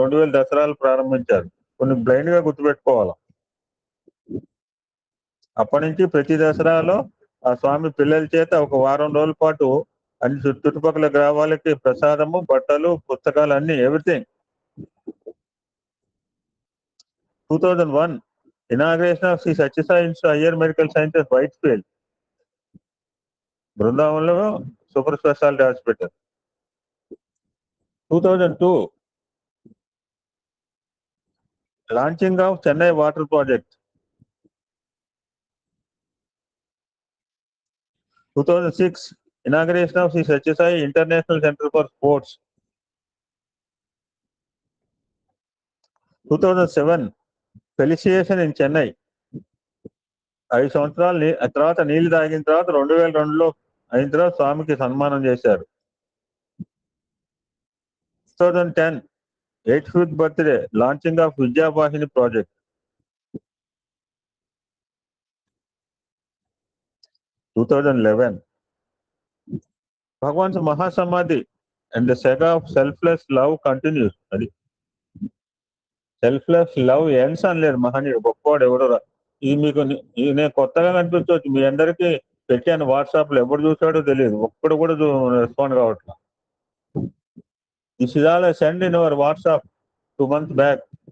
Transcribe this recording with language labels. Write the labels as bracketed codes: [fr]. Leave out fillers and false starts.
[te] 2000 దసరాలు ప్రారంభించారు. కొన్ని బ్లైండ్ గా గుర్తుపెట్టుకోవాలి. అప్పటి నుంచి ప్రతి దసరాలో ఆ స్వామి పిల్లల చేత ఒక వారం రోజుల పాటు అన్ని చుట్టుపక్కల గ్రామాలకి ప్రసాదము, బట్టలు, పుస్తకాలు అన్ని everything. [en] 2001 inauguration of Sri Satyasai Institute of Higher Medical Sciences, Whitefield, [te] బృందావనంలో super speciality hospital. [en] 2002 launching of Chennai water project. 2006 inauguration of Sri Satyasai International Center for Sports. 2007 felicitation in Chennai. [te] 5 సంవత్సరాలు తర్వాత నీళ్లు తాగిన తర్వాత 2002లో అయిన తర్వాత స్వామికి సన్మానం చేశారు. [en] 2010 85th birthday launching of Vidyavahini project. 2011 Bhagwan's Mahasamadhi and the saga of selfless love continues. [te] అది [en] selfless love ends [te] అనలేరు మహనీయుడు, గొప్పవాడు ఎవడో. ఇది మీకు నేను కొత్తగా కనిపించవచ్చు. మీ అందరికీ పెట్టాను వాట్సాప్ లో, ఎవరు చూసాడో తెలియదు. ఒక్కడు కూడా రెస్పాండ్ కావట్లా. [en] This is all I send in our WhatsApp 2 months back.